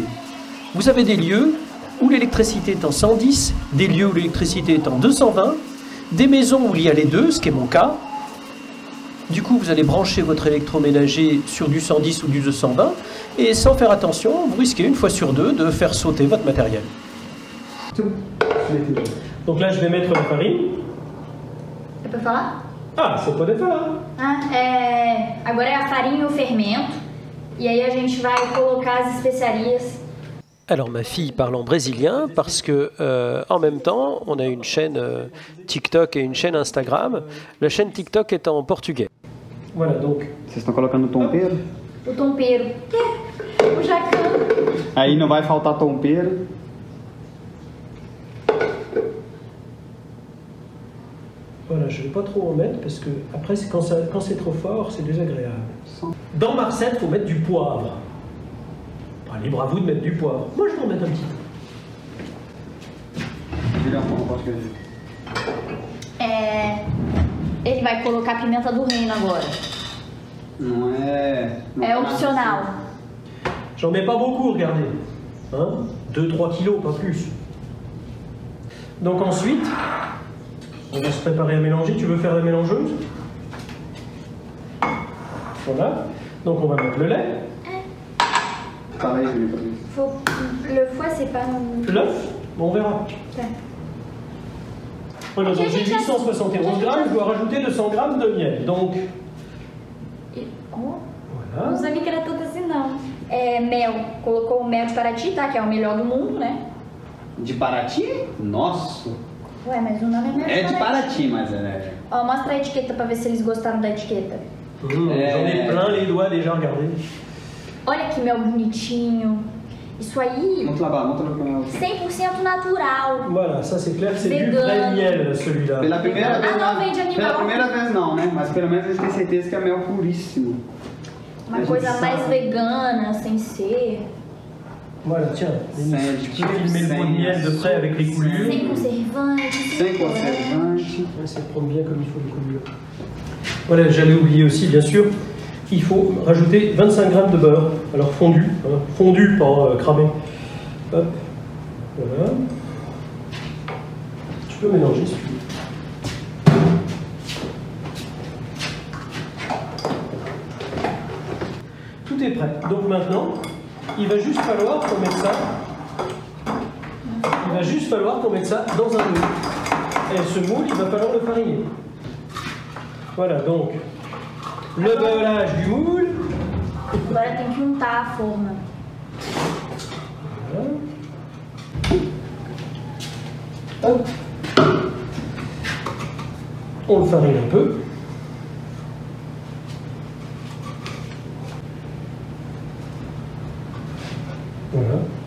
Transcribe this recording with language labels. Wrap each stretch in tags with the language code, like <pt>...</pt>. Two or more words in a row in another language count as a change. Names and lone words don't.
<fr>Vous avez des lieux où l'électricité est en 110, des lieux où l'électricité est en 220, des maisons où il y a les deux, ce qui est mon cas. Du coup, vous allez brancher votre électroménager sur du 110 ou du 220 et sans faire attention, vous risquez une fois sur deux de faire sauter votre matériel. Donc là, je vais mettre la farine.</fr> <pt>É pra falar? Ah, você pode falar. Agora é a farinha e o fermento. E aí a gente vai colocar as especiarias.</pt> <fr>Alors ma fille parle en brésilien parce que en même temps on a une chaîne TikTok et une chaîne Instagram. La chaîne TikTok est en portugais. Voilà donc.</fr> <pt>Vocês estão colocando o tompeiro? O tompeiro. O jacan. Aí não vai faltar tompeiro.</pt> <fr>Voilà, je ne vais pas trop en mettre parce que après quand c'est trop fort c'est désagréable. Dans ma recette il faut mettre du poivre. Libre à vous de mettre du poivre. Moi, je vais en mettre un petit peu.</fr> <pt>Ele vai colocar pimenta do reino agora. Não é... É opcional.</pt> <fr>J'en mets pas beaucoup, regardez. 2-3 kilos, pas plus. Donc ensuite, on va se préparer à mélanger. Tu veux faire la mélangeuse? Voilà. Donc on va mettre le lait. Pareil, je l'ai pas vu. Le foie, c'est pas... L'œuf? Bon, on verra. Ouais. Voilà, donc j'ai 871 grammes, je dois rajouter 200 grammes de miel. Donc, Oh, voilà.</fr> <pt>não sabia que era tudo assim, não. mel. Colocou o mel de Paraty, tá? Que é o melhor do mundo, né? De Paraty? Nossa. Ué, mas o nome é mel É de Paraty, mas é... Ó, mostra a etiqueta pra ver se eles gostaram da etiqueta.</pt> <fr>J'en ai plein les doigts déjà, regardez.</fr> <pt>Olha que mel bonitinho. Isso aí,</pt> <fr>Montre là-bas, montre là-bas.</fr> <pt>100% natural.</pt> <fr>Voilà, ça c'est clair, c'est du</fr> <pt>Vegano.</pt> <fr>vrai miel celui-là.</fr> <pt>Pela primeira vez, não, vem de animal. Pela primeira vez não, né? Mas pelo menos a gente tem certeza que é mel puríssimo. Uma coisa mais vegana, sem ser.</pt> <fr>Voilà, tiens, tu peux filmer le pot de miel de près avec les coulures.</fr> <pt>Sem conservante. Sem conservante.</pt> <fr>Essayer de prendre bien comme il faut les coulures. Voilà, j'allais oublier aussi, bien sûr, il faut rajouter 25 g de beurre. Alors fondu, hein, fondu, pas cramé. Hop, voilà. Tu peux mélanger si tu veux. Tout est prêt. Donc maintenant, il va juste falloir qu'on mette ça. Il va juste falloir qu'on mette ça dans un moule. Et ce moule, il va falloir le fariner. Voilà, donc le beurrage du moule.</fr> <pt>Agora tem que untar a forma.</pt> <fr>Voilà. Hop. On le farine un peu. Voilà.</fr>